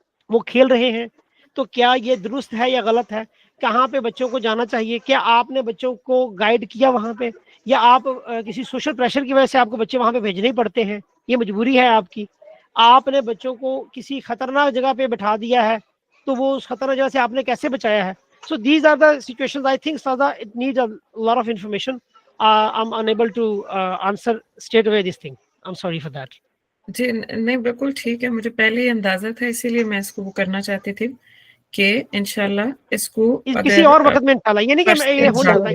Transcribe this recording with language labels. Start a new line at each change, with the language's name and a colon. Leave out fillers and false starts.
Urdu: وہ کھیل رہے ہیں, تو کیا یہ درست ہے یا غلط ہے, کہاں پہ بچوں کو جانا چاہیے, کیا آپ نے بچوں کو گائیڈ کیا وہاں پہ, یا آپ کسی سوشل پریشر کی وجہ سے آپ کو بچے وہاں پہ بھیجنے پڑتے ہیں, یہ مجبوری ہے آپ کی, آپ نے بچوں کو کسی خطرناک جگہ پہ بٹھا دیا ہے تو وہ اس خطرناک جگہ سے آپ نے کیسے بچایا ہے.
English: So these are the situations. I think Sada, it needs a lot of information. I'm unable to answer straight away this thing. I'm sorry for that.
Urdu: جی نہیں بالکل ٹھیک ہے, مجھے پہلے ہی اندازہ تھا, اسی لیے میں اس کو وہ کرنا چاہتی تھی کہ انشاءاللہ اس کو کسی اگر اور وقت میں انشاءاللہ, یہ نہیں کہ یہ ہو جاتا ہے